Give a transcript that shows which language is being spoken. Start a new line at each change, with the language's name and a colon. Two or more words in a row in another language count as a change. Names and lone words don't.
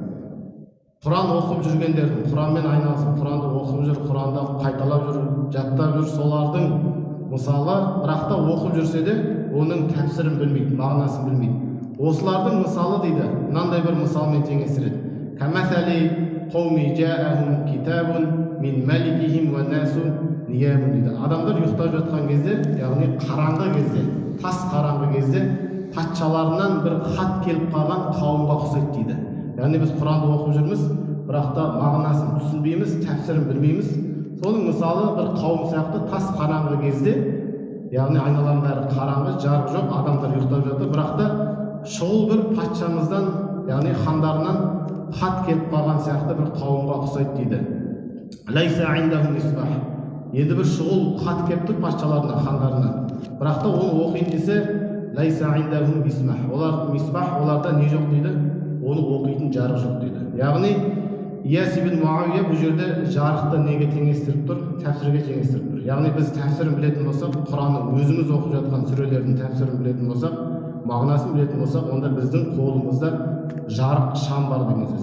Kazakh: Құран оқып жүргендердің, Құранмен айналысып, Құранды оқып жүр, Құранды қайталап жүр, жаттап жүр, солардың мысалы, бірақ та оқып жүрсе де, оның тәпсірін білмейді, мағынасын білмейді. Осылардың мысалы дейді, мынандай бір мысалмен теңестіреді.
Arabic: كمثل قوم جاءهم كتاب من ملكهم والناس نيام
Kazakh: дейді. Адамдар ұйықтап жатқан кезде, яғни қараңғы кезде, тас қараңғы кезде патшаларынан бір хат келіп қалған қауымға ұқсайды дейді. Яғни біз Құранды оқып жүрміз, бірақ та мағынасын түсінбейміз, тәпсірін білмейміз. Соның мысалы бір қауым сияқты тас қараңғы кезде, яғни айналаның бәрі қараңғы, жарық жоқ, адамдар ұйықтап жатыр, бірақ та шұғыл бір патшамыздан, яғни хандарынан хат келіп қалған сияқты бір қауымға ұқсайды дейді.
Arabic: ليس عندهم مصباح.
Kazakh: Енді бір шұғыл хат келіп тұр патшаларына, хандарына. Бірақ та оны оқиын десе,
Arabic: ليس عندهم مصباح.
Kazakh: Оларда не жоқ дейді? Оны оқитын жарық жоқ дейді. Яғни Ияс ибн Муавия бұл жерде жарықты неге теңестіріп тұр? Тәпсірге теңестіріп тұр. Яғни біз тәпсірін білетін болсақ, Құранның өзіміз оқып жатқан сүрелердің тәпсірін білетін болсақ, мағынасын білетін болсақ, онда біздің қолымызда жарық шам бар деген сөз.